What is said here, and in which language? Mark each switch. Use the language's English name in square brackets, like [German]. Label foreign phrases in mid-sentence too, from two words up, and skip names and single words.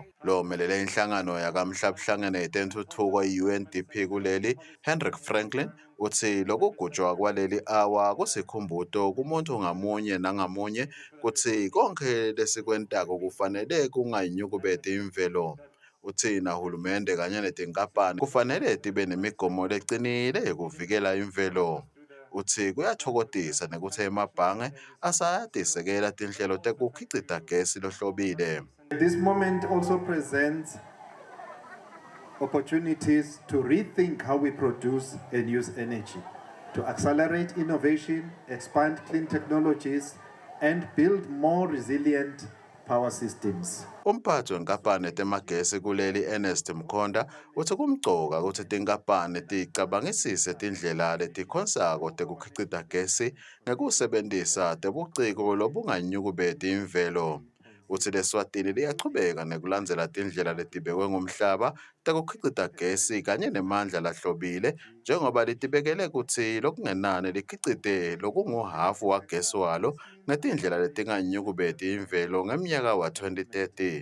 [Swati] Lo melele inhlangano yakamhlabuhlangene yetentuthuko i-UNDP kuleli, Hendrik Franklin, uthi lokugujwa kwaleli awa kusikhumbuto kumuntu ngamunye nangamunye kuthi konke lesikwentako kufanele kungayinyukubeti imvelo. Uthina hulumende kanye netinkampani kufanele tibe nemigomo lecinile yokuvikela imvelo. Uthi kuyathokodisa nekuthi emabhange asayatisekela tinhlelo tekukhicita gesi lohlobile. [English] This moment also presents opportunities to rethink how we produce and use energy, to accelerate innovation, expand clean technologies, and build more resilient power systems. [Swati] Umphathi wenkampani temagesi kuleli Ernest Mkhonda uthi kumcoka ukuthi tinkampani ticabangisise tindlela letikhonsako tekukhicita gesi ngekusebentisa tebuciko lobunganyukubeti imvelo. Uthi leSwatini liyachubeka nekulandzela tindlela letibekwe ngumhlaba tekukhicita gesi kanye nemandla lahlobile njengoba litibekele kutsi lokungenani likhicite lokunguhafu wagesi walo ngetindlela letinganyukubeti imvelo ngeminyaka wa 2030.